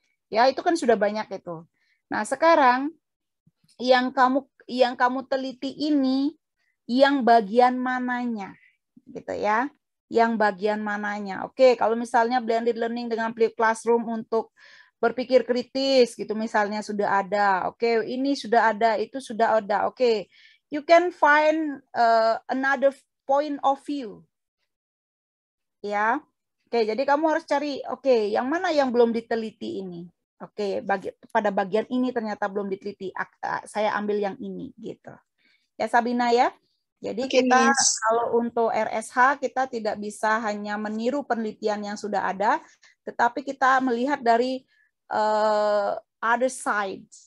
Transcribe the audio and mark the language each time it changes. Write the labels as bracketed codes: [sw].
[id] Ya, itu kan sudah banyak itu. Nah, sekarang yang kamu teliti ini yang bagian mananya? Gitu ya. Yang bagian mananya. Oke, kalau misalnya blended learning dengan flipped classroom untuk berpikir kritis gitu misalnya sudah ada. Oke, ini sudah ada, itu sudah ada. Oke. [en] You can find another point of view. [id] Ya. Oke, jadi kamu harus cari, oke, yang mana yang belum diteliti ini? Oke, pada bagian ini ternyata belum diteliti. Saya ambil yang ini gitu. Ya Sabina ya. Jadi kita kalau untuk RSH kita tidak bisa hanya meniru penelitian yang sudah ada, tetapi kita melihat dari [en] other side.